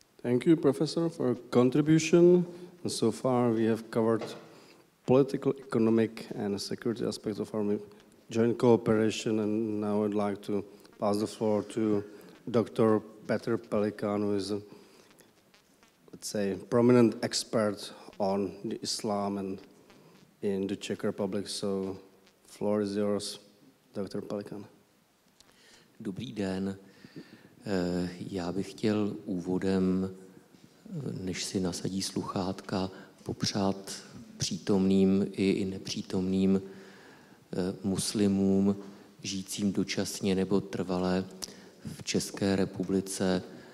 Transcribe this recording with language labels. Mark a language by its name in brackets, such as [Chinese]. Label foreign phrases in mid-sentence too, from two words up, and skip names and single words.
[English] Thank you, Professor, for your contribution. And so far, we have covered political, economic, and security aspects of our joint cooperation. And now I'd like to pass the floor to Dr. Petr Pelikan, who is a, let's say, prominent expert on the Islam and in the Czech Republic. So, floor is yours, Dr. Pelikan. [Czech] Dobrý den. Já bych chtěl úvodem, než si nasadí sluchátka, popřát přítomným i nepřítomným muslimům žijícím dočasně nebo trvale v České republice